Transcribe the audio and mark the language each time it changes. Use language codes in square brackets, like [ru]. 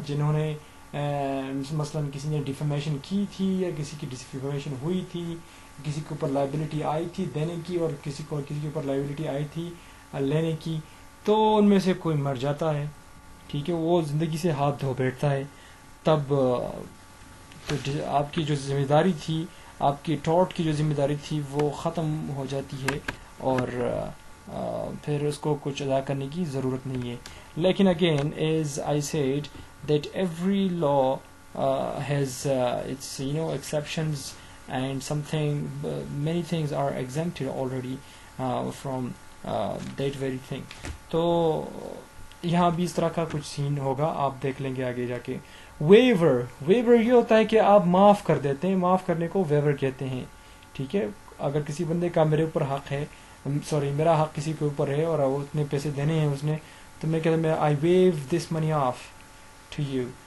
[ur] جنہوں نے مثلاً کسی نے ڈیفیمیشن کی تھی یا کسی کی ڈسفیمیشن ہوئی تھی، کسی کے اوپر لائبلٹی آئی تھی دینے کی اور کسی کے اوپر لائبلٹی آئی تھی لینے کی، تو ان میں سے کوئی مر جاتا ہے. ٹھیک ہے. وہ زندگی سے ہاتھ دھو بیٹھتا ہے. تب آپ کی جو ذمہ داری تھی، آپ کی ٹارٹ کی جو ذمہ داری تھی وہ ختم ہو جاتی ہے، اور پھر اس کو کچھ ادا کرنے کی ضرورت نہیں ہے. [en] لیکن again as I said that every law has its exceptions, and many things are exempted already from that very thing. [ur] تو یہاں بھی اس طرح کا کچھ سین ہوگا، آپ دیکھ لیں گے آگے جا کے. ویور یہ ہوتا ہے کہ آپ معاف کر دیتے ہیں، معاف کرنے کو ویور کہتے ہیں. ٹھیک ہے. اگر کسی بندے کا میرے اوپر حق ہے، میرا حق کسی کے اوپر ہے اور وہ اتنے پیسے دینے ہیں اس نے، تو میں کہتا ہوں [en] I view this money of to you.